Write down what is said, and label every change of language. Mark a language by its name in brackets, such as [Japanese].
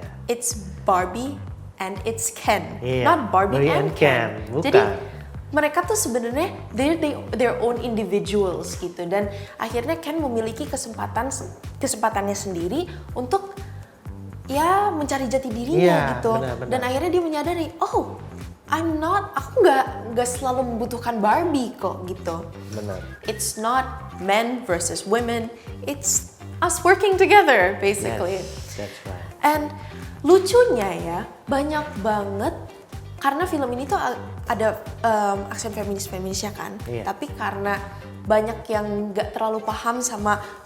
[English] It's Barbie and it's Ken, not Barbie and Ken. [Indonesian] Bukan. Jadi mereka tuh sebenarnya [English] their own individuals [Indonesian] gitu, dan akhirnya Ken memiliki kesempatannya sendiri untuk ya mencari jati dirinya gitu. Benar. Dan akhirnya dia menyadari, oh aku nggak selalu membutuhkan Barbie kok gitu. Benar. [English] It's not men versus women, it's us working together basically. Yes, that's right. [Indonesian] And lucunya ya, banyak banget karena film ini tuh ada aksen feminisnya kan. Tapi karena banyak yang nggak terlalu paham sama